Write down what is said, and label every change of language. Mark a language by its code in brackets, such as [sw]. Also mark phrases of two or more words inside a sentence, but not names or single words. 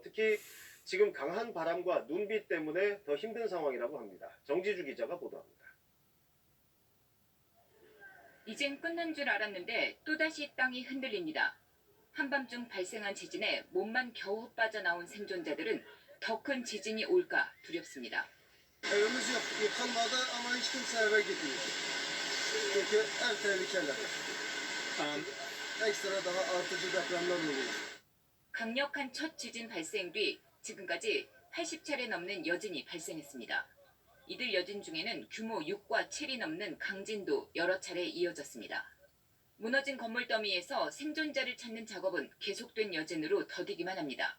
[ko] 특히 지금 강한 바람과 눈비 때문에 더 힘든 상황이라고 합니다. 정지주 기자가 보도합니다. 이젠 끝난 줄 알았는데 또다시 땅이 흔들립니다. 한밤중 발생한 지진에 몸만 겨우 빠져나온 생존자들은 더 큰 지진이 올까 두렵습니다. [tr] Evimiz yok, yıkılmadı ama hiç kimse eve gitmiyor. Çünkü ev tehlikeli. Ekstra daha artıcı depremler oluyor. [ko] 강력한 첫 지진 발생 뒤 지금까지 80차례 넘는 여진이 발생했습니다. 이들 여진 중에는 규모 6과 7이 넘는 강진도 여러 차례 이어졌습니다. 무너진 건물 더미에서 생존자를 찾는 작업은 계속된 여진으로 더디기만 합니다.